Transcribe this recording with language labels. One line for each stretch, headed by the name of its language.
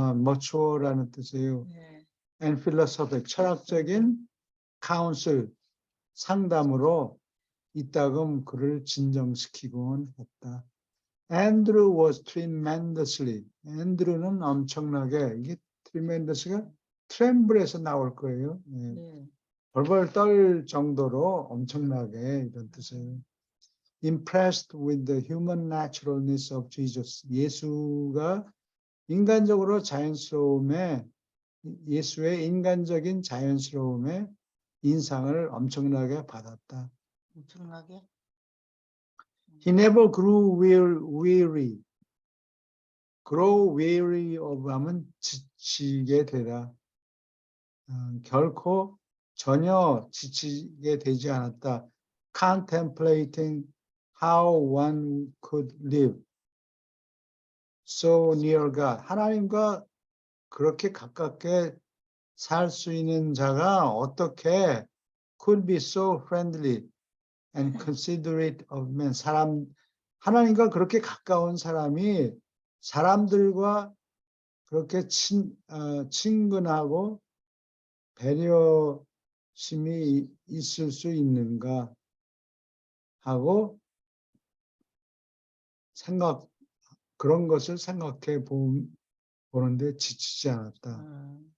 Korean: mature라는 뜻이에요. 네.
English: and philosophic,
Korean: 철학적인 counsel, 상담으로 이따금 그를 진정시키곤 했다.
English: Andrew was tremendously.
Korean: Andrew는 엄청나게, 이게 tremendous가 tremble에서 나올 거예요. 예. 네. 벌벌 떨 정도로 엄청나게 이런 뜻이에요.
English: Impressed with the human naturalness of Jesus.
Korean: 예수가 인간적으로 자연스러움에, 예수의 인간적인 자연스러움에 인상을 엄청나게 받았다. 엄청나게.
English: He never grew weary.
Korean: grow weary of 하면 지치게 되다. 결코 전혀 지치게 되지 않았다.
English: Contemplating how one could live so near God.
Korean: 하나님과 그렇게 가깝게 살 수 있는 자가 어떻게
English: could be so friendly and considerate of men.
Korean: 하나님과 그렇게 가까운 사람이 사람들과 그렇게 친근하고 배려심이 있을 수 있는가 하고 그런 것을 생각해 보는데 지치지 않았다.